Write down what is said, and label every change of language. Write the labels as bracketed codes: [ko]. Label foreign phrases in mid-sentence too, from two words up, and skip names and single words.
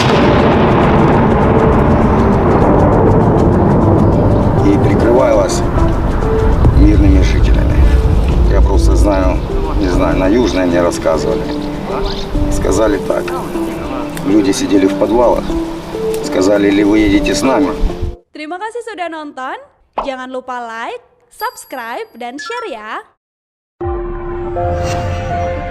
[ru] И прикрывалась мирными жителями. Я просто знаю, не знаю, на Южной мне рассказывали. Сказали так. Люди сидели в подвалах. Сказали, или вы едете с нами. [id] Terima kasih sudah nonton. Jangan lupa like, subscribe, dan share ya.